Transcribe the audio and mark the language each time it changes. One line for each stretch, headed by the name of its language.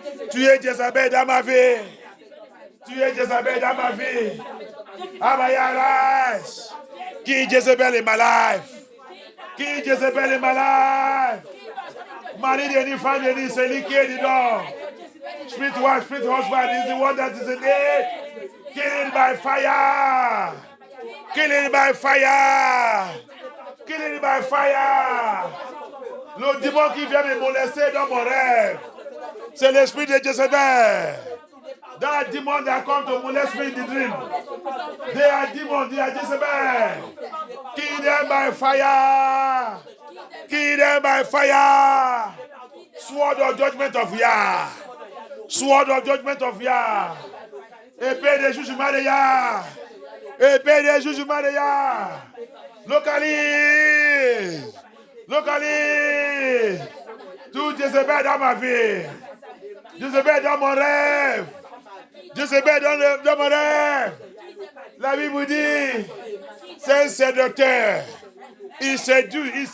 French: Tu es Jézabel dans ma vie. Tu es Jézabel dans ma vie.
English: Abaya, rise. Qui Jézabel in my life?
French: Qui Jézabel
English: in my life?
French: Marie Denis, Fan Denis, c'est lui qui est dedans.
English: Spirit wife, spirit husband is the one that is in it. Kill it by fire. Kill it by fire. Kill it by fire.
French: Le démon qui vient me molester dans mon rêve, c'est l'esprit de Jézabel.
English: That demon that come to molest me in the dream. They are demons, they are Jezebel. Kill them by fire. Kill them by fire. Sword of judgment of Yah. Sword of judgment of Yah.
French: Épée des jugements de Yah. Épée des jugements de Yah. Localise. Localise. Tout Jezebel dans ma vie. Jezebel dans mon rêve. Jezebel dans mon rêve. La Bible vous dit, c'est un séducteur. Il séduit.